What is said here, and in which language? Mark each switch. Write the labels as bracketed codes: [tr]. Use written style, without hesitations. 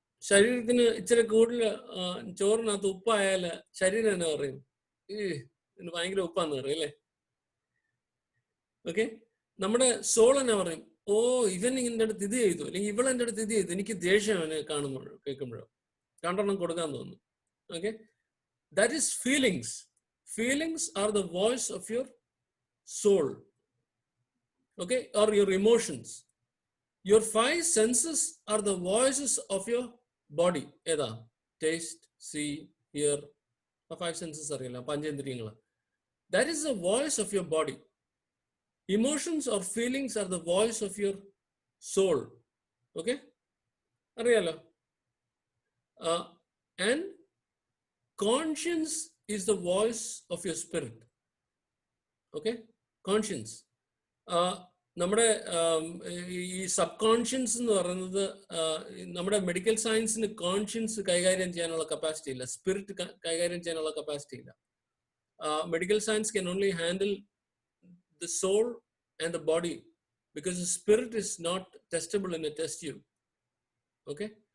[ml] ശരീരത്തിന് ഇച്ചിരി കൂടുതൽ ചോറിനകത്ത് ഉപ്പായാല് ശരീരം എന്നാ പറയും? ഇതിന് ഭയങ്കര ഉപ്പാന്ന് പറയും, അല്ലേ? ഓക്കെ, നമ്മുടെ സോൾ എന്നാ പറയും? ഓ, ഇവൻ ഇതിൻ്റെ അടുത്ത് ഇത് ചെയ്തു, അല്ലെങ്കിൽ ഇവളെൻ്റെ അടുത്ത് ഇത് ചെയ്തു, എനിക്ക് ദേഷ്യം അവനെ കാണുമ്പോഴോ കേൾക്കുമ്പോഴോ, രണ്ടെണ്ണം കൊടുക്കാൻ തോന്നുന്നു. [en] Okay, that is feelings. Feelings are the voice of your soul, okay, or your emotions. Your 5 senses are the voices of your body. [ml] ഏതാ? [en] Taste, see, hear. 5 senses [ml] അറിയില്ല, പഞ്ചേന്ദ്രിയങ്ങൾ. [en] That is the voice of your body. Emotions or feelings are the voice of your soul. Okay, [ml] അറിയാലോ? [en] And conscience is the voice of your spirit. Okay? Conscience. [ml] നമ്മുടെ ഈ sub conscience എന്ന് പറയുന്നത് നമ്മുടെ medical സയൻസിന് conscience കൈകാര്യം ചെയ്യാനുള്ള capacity ഇല്ല, spirit കൈകാര്യം ചെയ്യാനുള്ള കപ്പാസിറ്റി ഇല്ല. [en] Medical science can only handle the soul and the body because the spirit is not testable in a test tube. Okay?